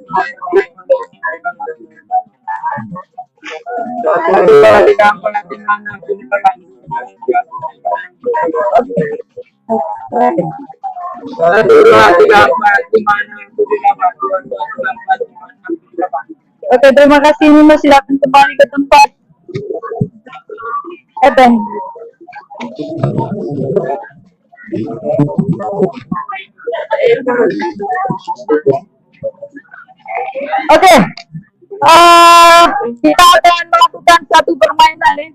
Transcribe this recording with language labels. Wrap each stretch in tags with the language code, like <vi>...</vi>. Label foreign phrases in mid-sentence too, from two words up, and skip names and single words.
<id>Satu, dua, tiga, empat, lima, enam, tujuh, delapan. Satu, dua, tiga, empat, lima, enam, tujuh, delapan. Oke, terima kasih Nino. Silakan kembali ke tempat. Eben. Oke, kita akan melakukan satu permainan nih.</id>